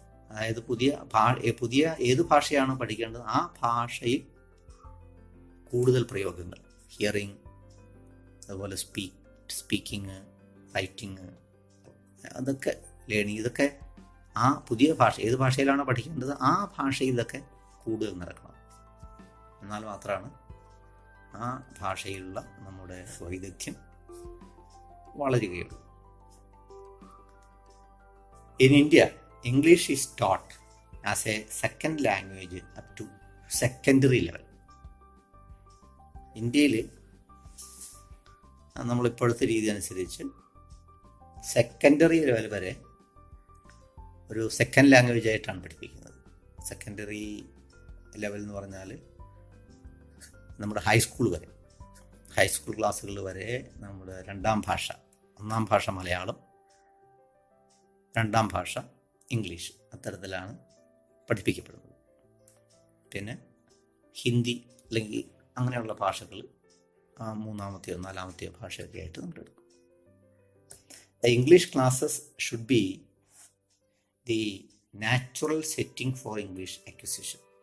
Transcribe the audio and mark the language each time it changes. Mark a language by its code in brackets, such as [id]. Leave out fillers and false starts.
[ml] അതായത് പുതിയ ഏത് ഭാഷയാണോ പഠിക്കേണ്ടത് ആ ഭാഷയിൽ കൂടുതൽ പ്രയോഗങ്ങൾ, ഹിയറിങ്, അതുപോലെ സ്പീക്കിങ്, റൈറ്റിങ്, അതൊക്കെ ലേണിങ്, ഇതൊക്കെ ആ പുതിയ ഭാഷ ഏത് ഭാഷയിലാണോ പഠിക്കേണ്ടത് ആ ഭാഷയിൽ ഇതൊക്കെ കൂടുതൽ നടക്കണം. എന്നാൽ മാത്രമാണ് ആ ഭാഷയിലുള്ള നമ്മുടെ വൈദഗ്ധ്യം വളരുകയുള്ളൂ. [en] In India, English is taught as a second language up to secondary level. [ml] ഇന്ത്യയിൽ നമ്മളിപ്പോഴത്തെ രീതി അനുസരിച്ച് സെക്കൻഡറി ലെവൽ വരെ ഒരു സെക്കൻഡ് ലാംഗ്വേജ് ആയിട്ടാണ് പഠിപ്പിക്കുന്നത്. സെക്കൻഡറി ലെവൽ എന്ന് പറഞ്ഞാൽ നമ്മുടെ ഹൈസ്കൂൾ ക്ലാസ്സുകൾ വരെ നമ്മുടെ ഒന്നാം ഭാഷ മലയാളം, രണ്ടാം ഭാഷ ഇംഗ്ലീഷ്, അത്തരത്തിലാണ് പഠിപ്പിക്കപ്പെടുന്നത്. പിന്നെ ഹിന്ദി അല്ലെങ്കിൽ അങ്ങനെയുള്ള ഭാഷകൾ മൂന്നാമത്തെയോ നാലാമത്തെയോ ഭാഷയൊക്കെ ആയിട്ട് നമ്മൾ എടുക്കും. [en] The English classes should be the natural setting for English acquisition.